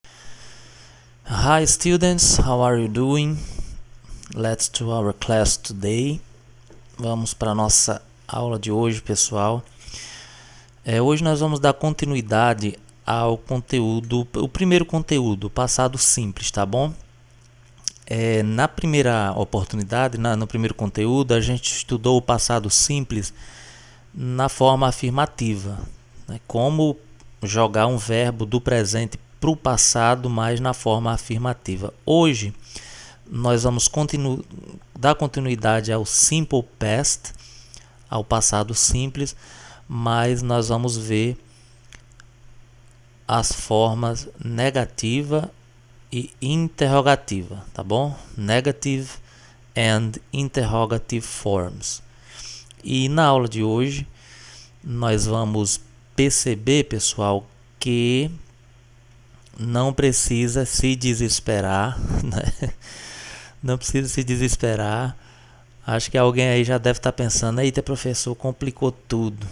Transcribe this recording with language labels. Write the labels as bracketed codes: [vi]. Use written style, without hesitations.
[en] Hi students, how are you doing? Let's to our class today. [pt] Vamos para a nossa aula de hoje, pessoal. Hoje nós vamos dar continuidade ao conteúdo, o primeiro conteúdo, passado simples, tá bom? Na primeira oportunidade, no primeiro conteúdo, a gente estudou o passado simples na forma afirmativa, né? Como jogar um verbo do presente para o passado, mas na forma afirmativa. Hoje nós vamos dar continuidade ao simple past, ao passado simples, mas nós vamos ver as formas negativa e interrogativa, tá bom? [en] Negative and interrogative forms. [pt] E na aula de hoje nós vamos perceber, pessoal, que não precisa se desesperar, né? Não precisa se desesperar. Acho que alguém aí já deve estar pensando: eita, professor, complicou tudo.